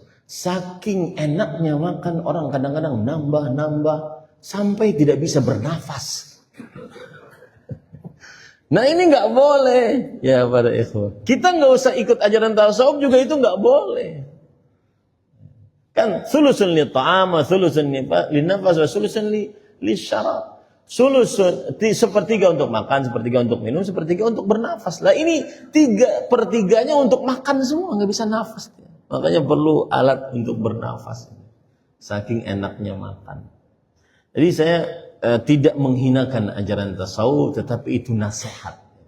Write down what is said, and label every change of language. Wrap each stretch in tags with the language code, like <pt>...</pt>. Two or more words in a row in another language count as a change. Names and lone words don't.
<id>Saking enaknya makan, orang kadang-kadang nambah sampai tidak bisa bernafas. Nah, ini nggak boleh. Ya para ikhwah. Kita nggak usah ikut ajaran tasawuf juga, itu nggak boleh.</id> <ar>Kan ثلث للطعام، ثلث للنفس، وثلث للشراب.</ar> <id>Sulusun, sepertiga untuk makan, sepertiga untuk minum, sepertiga untuk bernafas. Lah ini 3/3 untuk makan semua, nggak bisa nafas. Makanya perlu alat untuk bernafas. Saking enaknya makan. Jadi saya tidak menghinakan ajaran tasawuf, tetapi itu nasihat.</id>